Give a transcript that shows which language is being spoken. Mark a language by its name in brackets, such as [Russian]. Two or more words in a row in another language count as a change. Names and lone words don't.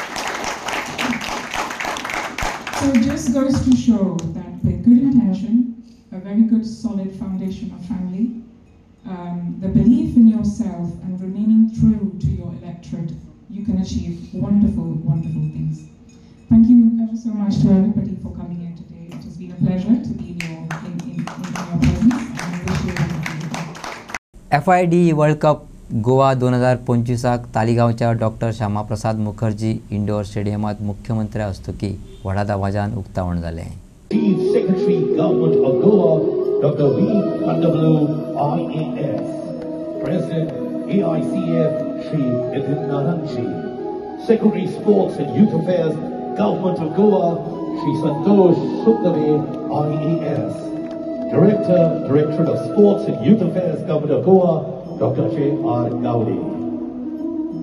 [English] So it just goes to show that with good intention, a very good solid foundation of family, the belief in yourself and remaining true to your electorate, you can achieve wonderful, wonderful things. Thank you ever so much to everybody for coming here today. It has been a pleasure to be in your presence and I wish you everything. [Konkani] FID वर्ल्ड कप गोवा 2025 तालिगांवच्या डॉक्टर श्यामाप्रसाद मुखर्जी इंडोर स्टेडियमात मुख्यमंत्री हस्तुकी व्हडा दबाजान उक्तावण जालें. [English] Chief Secretary Government of Goa, Dr. V. Kandavu, IAS. President AICF, Shri Nitin Naranji. Secretary Sports and Youth Affairs, Government of Goa, Shri Santosh Sukdave, IAS. Directorate of Sports and Youth Affairs, Government of Goa, Dr. J.R. Gaudi.